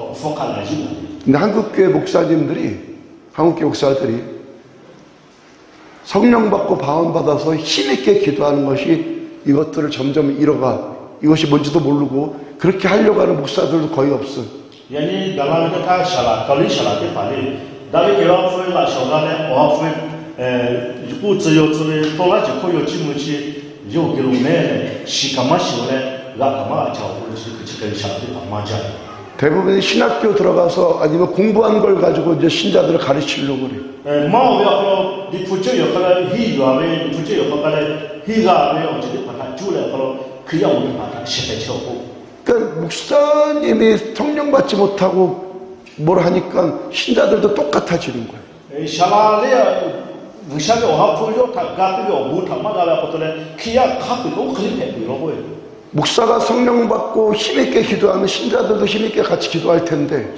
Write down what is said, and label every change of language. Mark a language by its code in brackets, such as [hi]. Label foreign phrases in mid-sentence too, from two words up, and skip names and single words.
[ko] 근데 한국교회 목사들이 성령 받고 방언 받아서 힘있게 기도하는 것이 이것들을 점점 잃어가. 이것이 뭔지도 모르고 그렇게 하려고 하는 목사들도 거의 없어. yani galame ta shala kali shala te pale davi ke wa fu la shoga ne wa fu ku zi yo zi to la ji ko yo ji mu ji yo ge lu ne shi kama shi ne la kama cha hu ji ku ji ke shala te ma ja 대부분이 신학교 들어가서 아니면 공부한 걸 가지고 이제 신자들을 가르치려고 그래. ma o ya ko di fu ji yo kala hi yo ave fu ji yo kala hi ga ave o ji de pa ta ju le ko 그 ya wo pa ta shi de chou 그러니까 목사님이 성령 받지 못하고 뭘 하니까 신자들도 똑같아지는 거예요. 샤라레 무샤게 오하풀요 타가피요 무타마가라 포토레 키야 카피고 클립해 이러고요. 목사가 성령 받고 힘있게 기도하면 신자들도 힘있게 같이 기도할 텐데